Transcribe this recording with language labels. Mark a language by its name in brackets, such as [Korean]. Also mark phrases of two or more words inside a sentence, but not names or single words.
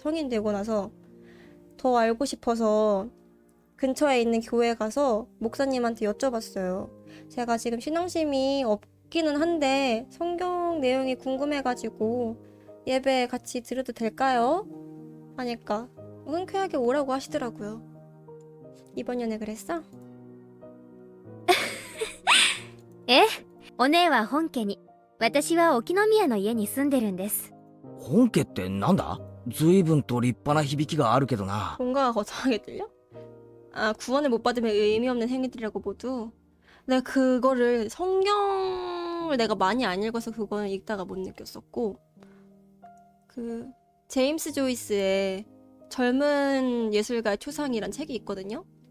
[Korean] 성인 되고 나서 더 알고 싶어서 근처에 있는 교회 가서 목사님한테 여쭤봤어요. 제가 지금 신앙심이 없기는 한데 성경 내용이 궁금해가지고 예배 같이 들어도 될까요? 하니까 흔쾌하게 오라고 하시더라고요. 이번 연애 그랬어? [Japanese] ええ、お姉は本家に、私は沖宮の家に住んでるんです。本家ってなんだ？随分と立派な響きがあるけどな。 [Korean] 뭔가 거창하게 들려? 아, 구원을 못 받으면 의미 없는 행위들이라고 모두. 내가 그거를 성경을 내가 많이 안 읽어서 그거는 읽다가 못 느꼈었고, 그 제임스 조이스의 젊은 예술가의 초상이란 책이 있거든요.